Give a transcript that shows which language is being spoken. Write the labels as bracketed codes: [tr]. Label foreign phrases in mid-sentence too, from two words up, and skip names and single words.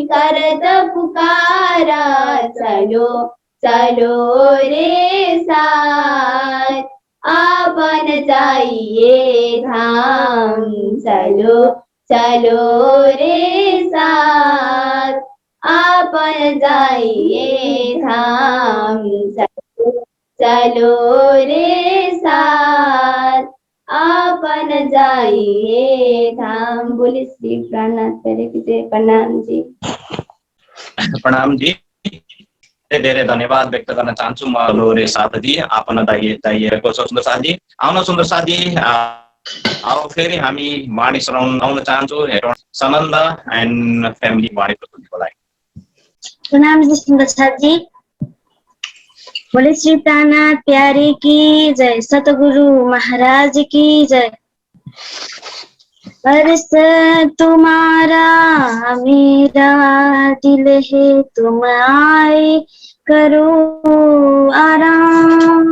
[hi] करत पुकारा चलो चलो रे साथ आपन जाइए धाम चलो चलो रे साथ आपन जाइए धाम चलो चलो रे साथ आपन जाइए धाम। बोले श्री प्राणनाथ पहले की जय। प्रणाम जी। [ne] प्रणाम जी। धेरै धन्यवाद व्यक्त गर्न चाहन्छु म लोरे साथ जी आपन दाइएको छ सुन्दर साथ जी। आउन सुन्दर साथ जी अब फेरि हामी वाणी सुनाउन चाहन्छु हेटौँ सनन्द [en] and family [ne] वाणी प्रस्तुतिको लागि। प्रणाम जी सुन्दर साथ जी। [hi] बोले श्री प्राणनाथ प्यारे की जय, सतगुरु महाराज की जय। अर्स तुम्हारा मेरा दिल है, तुम आए करो आराम।